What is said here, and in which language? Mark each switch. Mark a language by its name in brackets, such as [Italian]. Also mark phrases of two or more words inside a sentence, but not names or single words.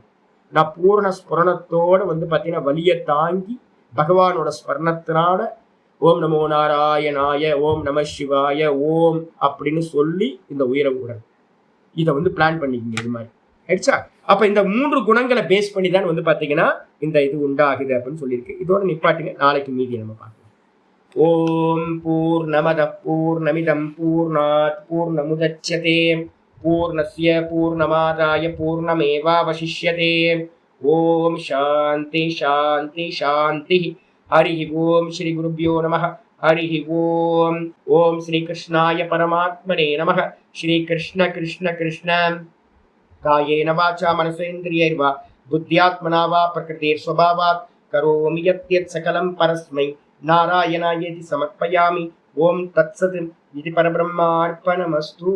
[Tamil] நான் பூரண ஸ்மரணத்தோடு வந்து பார்த்தீங்கன்னா வலியை தாங்கி பகவானோட ஸ்மரணத்தினால [Sanskrit] ॐ नमो नारायणाय, ॐ नमः शिवाय, [Tamil] ஓம் அப்படின்னு சொல்லி இந்த உயிரை விடுறேன். இதை வந்து பிளான் பண்ணிக்கோங்க இது மாதிரி ஆயிடுச்சா. அப்ப இந்த 3 குணங்களை பேஸ் பண்ணி தான் வந்து பாத்தீங்கன்னா இந்த இது உண்டாகுது அப்படின்னு சொல்லியிருக்கு. இதோட நிப்பாட்டுங்க, நாளைக்கு மீதி நம்ம பார்க்கலாம். [Sanskrit] ॐ पूर्णमदः पूर्णमिदं पूर्णात् पूर्णमुदच्यते पूर्णस्य पूर्णमादाय पूर्णमेवावशिष्यते. ॐ शान्तिः शान्तिः शान्तिः. हरिः ॐ श्री गुरुभ्यो नमः। हरिः ॐ. ॐ श्री कृष्णाय परमात्मने नमः. श्री कृष्ण कृष्ण कृष्ण. कायेन वाचा मनसेन्द्रियैर्वा बुद्ध्यात्मना वा प्रकृतेः स्वभावात् करोमि यत् सकलं परस्मै नारायणायेति समर्पयामि. ॐ तत्सत्। இது परब्रह्मार्पणमस्तु.